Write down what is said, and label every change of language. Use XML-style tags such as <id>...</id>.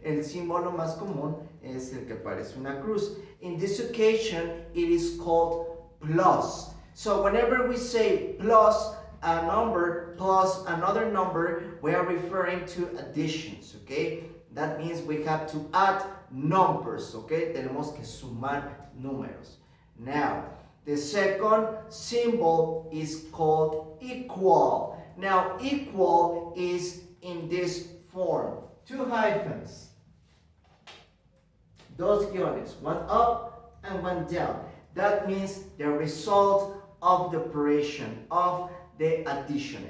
<es>El símbolo más común es el que parece una cruz.</es> <en>In this occasion, it is called plus. So whenever we say plus a number plus another number, we are referring to additions, okay? That means we have to add numbers, okay?</en> <es>Tenemos que sumar números.</es> <en>Now, the second symbol is called equal. Now, equal is in this form. Two hyphens.</en> <es>Dos guiones.</es> <en>One up and one down. That means the result of the operation, of the addition.</en>